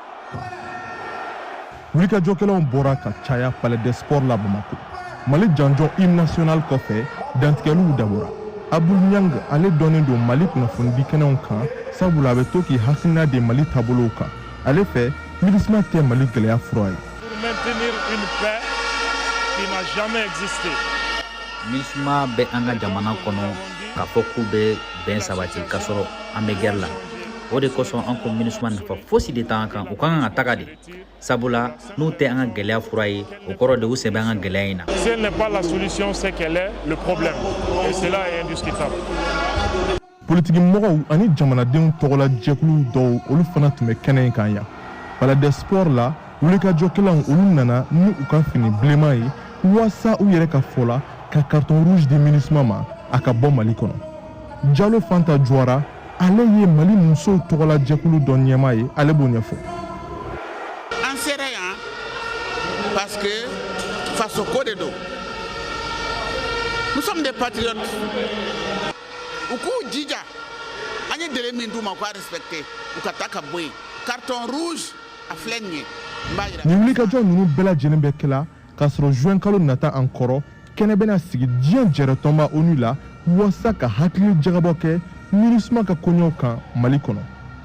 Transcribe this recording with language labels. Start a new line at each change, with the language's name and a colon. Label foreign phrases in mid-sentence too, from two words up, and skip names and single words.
Bambara: wulikajɔkɛlaw bɔra ka caya palais des sports la Bamako. Mali janjɔn
French: hymne national
Bambara: kɔfɛ dantigɛliw dabɔra. Abdul Niang ale dɔnnen don Mali kunnafonidi kɛnɛw kan sabula a bɛ to k'i hakilina di Mali taabolow kan. Ale fɛ MINUSMA tɛ Mali gɛlɛya fura ye.
French: Pour maintenir une paix qui n'a jamais existé.
Bambara: MINUSMA bɛ an ka jamana kɔnɔ k'a fɔ k'u bɛ bɛn sabati k'a sɔrɔ an bɛ guerre la. O de kosɔn an ko MINUSMA nafa fosi de t'an kan, u ka kan ka taga de. Sabula n'u tɛ an ka gɛlɛya fura ye, o kɔrɔ de u sen bɛ an ka gɛlɛya in na.
French: Si elle n'est pas la solution, c'est qu'elle est le problème. Et cela est indiscutable.
Bambara: Politigimɔgɔw ani jamanadenw tɔgɔla jɛkulu dɔw olu fana tun bɛ kɛnɛ in kan yan. Palais des sports la wulikajɔkɛlaw olu nana ni u ka fini bilenman ye waasa u yɛrɛ ka fɔ la ka
French: carton rouge
Bambara: di MINUSMA ma a ka bɔ Mali kɔnɔ. Jalo Fanta Juara ale ye Mali musow tɔgɔla jɛkulu dɔ ɲɛmaa ye, ale b'o ɲɛfɔ. An sera yan
French: parce que
Bambara: faso ko de don.
French: Nous sommes des patriotes.
Bambara: U k'u jija an ye délai min d'u ma u k'a respecter u ka taa ka bɔ yen.
French: Carton rouge
Bambara: a filɛ nin ye. Ni wulikajɔ ninnu bɛɛ lajɛlen bɛ kɛla k'a sɔrɔ juin kalo nata an kɔrɔ kɛnɛ bɛna sigi diɲɛ jɛrɛtɔnba ONU la waasa ka hakili jagabɔ kɛ MINUSMA ka koɲɛw kan Mali kɔnɔ.